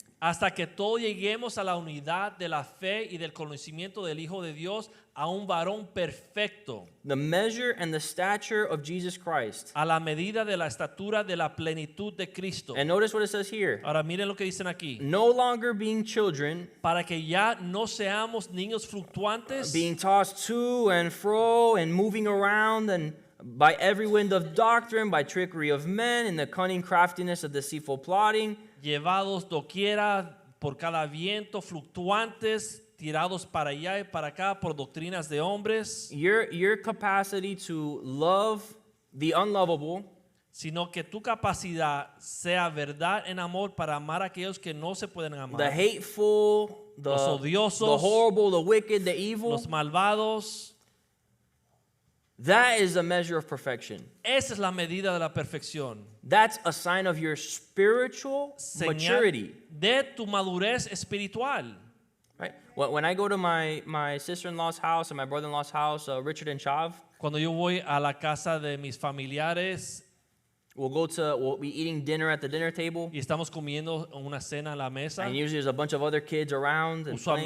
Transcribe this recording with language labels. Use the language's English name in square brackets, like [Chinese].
[Spanish] hasta que todos lleguemos a la unidad de la fe y del conocimiento del Hijo de Dios, a un varón perfecto, [English] the measure and the stature of Jesus Christ. [Spanish] a la medida de la estatura de la plenitud de Cristo. [English] And notice what it says here. [Spanish] Ahora miren lo que dicen aquí. [English] No longer being children, [Spanish] Para que ya no seamos niños fluctuantes, [English] being tossed to and fro and moving around and by every wind of doctrine, by trickery of men, and the cunning craftiness of deceitful plotting, [Spanish] llevados doquiera por cada viento, fluctuantes, tirados para allá y para acá por doctrinas de hombres, [English] your capacity to love the unlovable, [Spanish] sino que tu capacidad sea verdad en amor para amar a aquellos que no se pueden [English] the [Spanish] amar, [English] hateful, the [Spanish] Los odiosos, [English] the horrible, the wicked, the evil. [Spanish] los malvados. [English] That is a measure of perfection. [Spanish] Esa es la medida de la perfección. [English] That's a sign of your spiritual [Spanish] Señal [English] maturity. [Spanish] de tu madurez espiritual. [English] Right? When I go to my sister-in-law's house and my brother-in-law's house, Richard and Chav, [Spanish] Cuando yo voy a la casa de mis familiares [English] we'll be eating dinner at the dinner table, [Spanish] y estamos comiendo una cena en la mesa, [English] and usually there's a bunch of other kids around and playing,